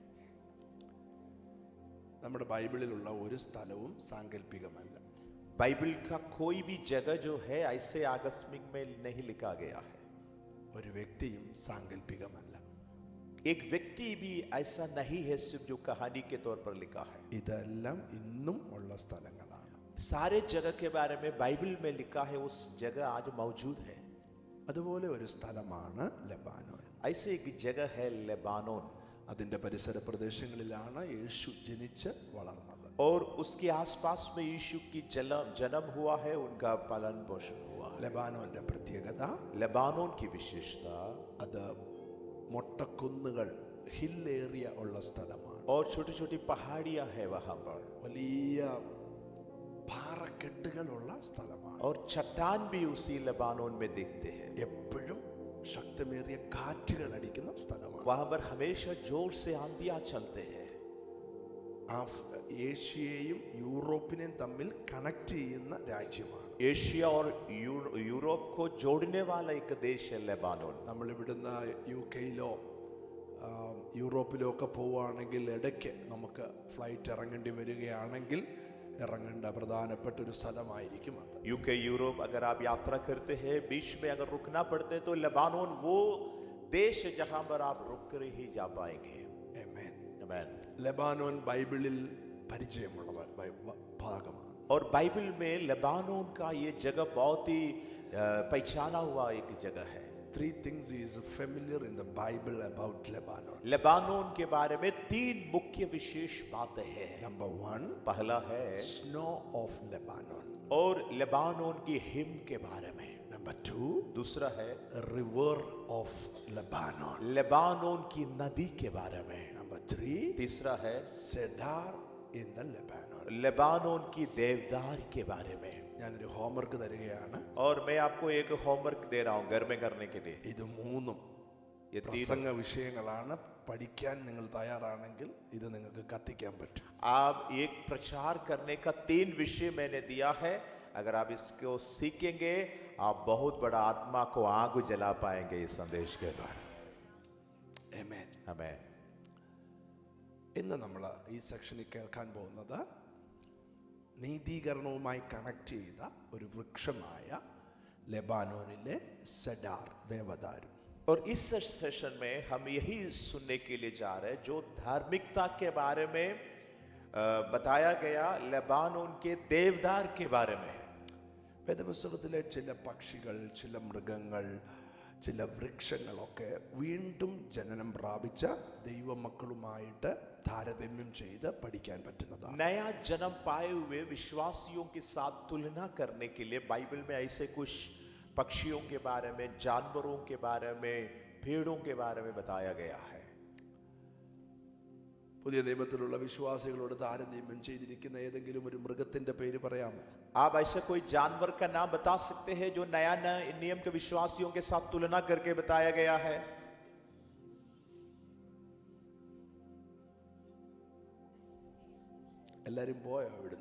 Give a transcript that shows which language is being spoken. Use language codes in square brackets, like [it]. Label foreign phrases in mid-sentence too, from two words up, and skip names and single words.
[ml] നമ്മുടെ ബൈബിളിലുള്ള ഒരു സ്ഥലവും സാങ്കല്പികമല്ല. [hi] बाइबल का कोई भी जगह जो है ऐसे आकस्मिक में नहीं लिखा गया है। [ml] ഒരു വ്യക്തിയും സാങ്കല്പികമല്ല. [hi] एक व्यक्ति भी ऐसा नहीं है सिर्फ जो कहानी के तौर पर लिखा है। [ml] ഇതെല്ലാം ഇന്നും ഉള്ള സ്ഥലങ്ങളാണ്. [hi] सारे जगह के बारे में बाइबल में लिखा है, उस जगह आज मौजूद है। [ml] അതുപോലെ ഒരു സ്ഥലമാണ് ലെബാനോൻ. [hi] ऐसे एक जगह है लेबानोन, [ml] അതിന്റെ പരിസര പ്രദേശങ്ങളിലാണ് യേശു ജനിച്ച് വളർന്നത്. [hi] और उसके आसपास में यीशु की जन्म हुआ है, उनका पालन पोषण हुआ है। [ml] ലെബാനോന്റെ പ്രത്യേകത, [hi] लेबानोन की विशेषता, [ml] അത് മൊട്ടക്കുന്നുകൾ, [en] hill area [ml] ഉള്ള സ്ഥലമാണ്. [hi] और छोटी छोटी पहाड़ियां है वहां पर, [ml] വലിയ പാറക്കെട്ടുകളുള്ള സ്ഥലമാണ്. [hi] और चट्टान भी उसी लेबानोन में देखते हैं। [ml] എപ്പോഴും ശക്തമേറിയ കാറ്റുകൾ അടിക്കുന്ന സ്ഥലമാണ്. [hi] वहां पर हमेशा जोर से आंधियां चलते हैं। [ml] ഏഷ്യയെയും യൂറോപ്പിനെയും തമ്മിൽ കണക്ട് ചെയ്യുന്ന രാജ്യമാണ്. [hi] एशिया और यूरोप को जोड़ने वाला एक देश है लेबानोन। [ml] നമ്മൾ ഇവിടുന്ന് UK-ലോ യൂറോപ്പിലോ ഒക്കെ പോവുകയാണെങ്കിൽ ഇടയ്ക്ക് നമുക്ക് ഫ്ലൈറ്റ് ഇറങ്ങേണ്ടി വരികയാണെങ്കിൽ ഇറങ്ങേണ്ട പ്രധാനപ്പെട്ട ഒരു സ്ഥലമായിരിക്കും അത്. [hi] यूके यूरोप अगर आप यात्रा करते हैं, बीच में अगर रुकना पड़ते तो लेबानोन वो देश है जहां पर आप रुक कर ही जा पाएंगे। [ml] ആമേൻ. [hi] आमीन। [ml] ലെബാനോൻ ബൈബിളിൽ പരിചയമുള്ള ഭാഗമാണ്. [hi] और बाइबल में लेबानोन का ये जगह बहुत ही पहचाना हुआ एक जगह है। [en] 3 things is familiar in the Bible about Lebanon. [hi] लेबानोन के बारे में 3 मुख्य विशेष बातें हैं। [en] Number 1, [hi] पहला है [en] snow of Lebanon. [hi] और लेबानोन की हिम के बारे में। [en] Number 2, [hi] दूसरा है [en] river of Lebanon. [hi] लेबानोन की नदी के बारे में। [en] Number 3, [hi] तीसरा है [en] cedar in the Lebanon. [hi] लेबानोन की देवदार के बारे में। [ml] ഞാനൊരു ഹോംവർക്ക് തരികയാണ്. [hi] और मैं आपको एक होमवर्क दे रहा हूं घर में करने के लिए। [ml] ഇത് മൂന്നും [hi] ये [ml] പ്രസംഗ വിഷയങ്ങളാണ്. പഠിക്കാൻ നിങ്ങൾ തയ്യാറാണെങ്കിൽ ഇത് നിങ്ങൾക്ക് കത്തിക്കാൻ പറ്റും. [hi] आप एक प्रचार करने का 3 विषय मैंने दिया है, अगर आप इसको सीखेंगे आप बहुत बड़ा आत्मा को आग जला पाएंगे इस संदेश के द्वारा। [ml] ആമേൻ. [hi] हमें [ml] ഇന്ന് നമ്മൾ ഈ സെക്ഷനിൽ കേൾക്കാൻ പോകുന്നത് നീതീകരണവുമായി കണക്ട് ചെയ്ത ഒരു വൃക്ഷമായ ലെബാനോനിലെ സെഡാർ ദേവദാരു. [hi] और इस सेशन में हम यही सुनने के लिए जा रहे हैं जो धार्मिकता के बारे में बताया गया, लेबानोन के देवदार के बारे में। [ml] വേദപുസ്തകത്തിലെ ചില പക്ഷികൾ, ചില മൃഗങ്ങൾ, ചില വൃക്ഷങ്ങളൊക്കെ വീണ്ടും ജനനം പ്രാപിച്ച ദൈവമക്കളുമായിട്ട് താരതമ്യം ചെയ്ത് പഠിക്കാൻ പറ്റുന്നതാണ്. [hi] नया जन्म पाए हुए विश्वासियों के साथ तुलना करने के लिए बाइबल में ऐसे कुछ पक्षियों के बारे में, जानवरों के बारे में, पेड़ों के बारे में बताया गया है। [ml] പുതിയ നിയമത്തിലുള്ള വിശ്വാസികളോട് താരതമ്യം ചെയ്തിരിക്കുന്ന ഏതെങ്കിലും ഒരു മൃഗത്തിന്റെ പേര് പറയാമോ? [hi] आप ऐसा कोई जानवर का नाम बता सकते हैं जो नया नियम के विश्वासियों के साथ तुलना करके बताया गया है? [ml] എല്ലാരും പോയോ ഇവിടുന്ന്?